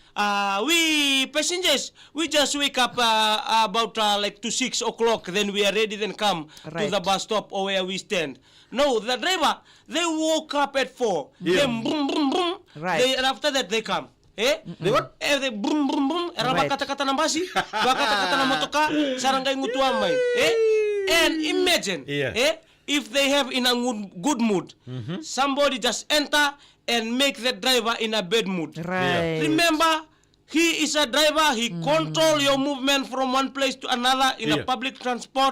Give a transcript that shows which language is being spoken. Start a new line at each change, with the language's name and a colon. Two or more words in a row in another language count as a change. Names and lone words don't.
English: We passengers, we just wake up about like to 6 o'clock. Then we are ready. Then come to the bus stop or where we stand. No, the driver, they woke up at 4. Then boom, boom, boom. Right. And after that they come. They what? They boom, boom, boom. Right. Kata-kata ng basi, kata-kata ng motoka, sarang kay ngutuan may. And imagine, if they have in a good mood, somebody just enter and make the driver in a bad mood. Right. Remember, he is a driver. He control your movement from one place to another in a public transport.